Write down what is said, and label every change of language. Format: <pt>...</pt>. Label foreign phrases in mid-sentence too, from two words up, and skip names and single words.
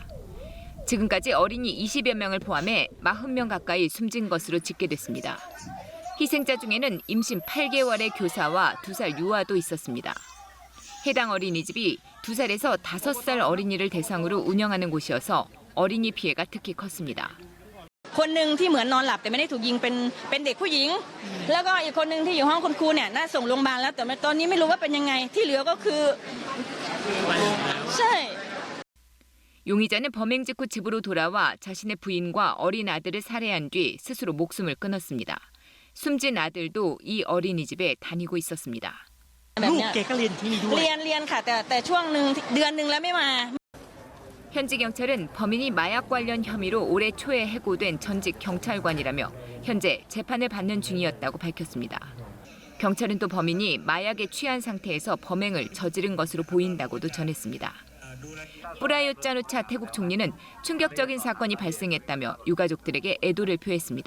<ko>지금까지 어린이 20여 명을 포함해 40명 가까이 숨진 것으로 집계됐습니다. 희생자 중에는 임신 8개월의 교사와 2살 유아도 있었습니다. 해당 어린이집이 2살에서 5살 어린이를 대상으로 운영하는 곳이어서 어린이 피해가 특히 컸습니다.</ko> <th>คนหนึ่งที่เหมือนนอนหลับแต่ไม่ได้ถูกยิงเป็นเด็กผู้หญิงแล้วก็อีกคนหนึ่งที่อยู่ห้องคุณครูเนี่ยน่าส่งโรงพยาบาลแล้วแต่ตอนนี้ไม่รู้ว่าเป็นยังไงที่เหลือก็คือใช่</th> <ko>용의자는 범행 직후 집으로 돌아와 자신의 부인과 어린 아들을 살해한 뒤 스스로 목숨을 끊었습니다. 숨진 아들도 이 어린이집에 다니고 있었습니다.</ko> <th>ลูกแกก็เรียนที่นี่ด้วยเรียนค่ะแต่ช่วงนึงเดือนนึงแล้วไม่มา</th> <ko>현지 경찰은 범인이 마약 관련 혐의로 올해 초에 해고된 전직 경찰관이라며 현재 재판을 받는 중이었다고 밝혔습니다. 경찰은 또 범인이 마약에 취한 상태에서 범행을 저지른 것으로 보인다고도 전했습니다. 뿌라요 짜누차 태국 총리는 충격적인 사건이 발생했다며 유가족들에게 애도를 표했습니다.</ko>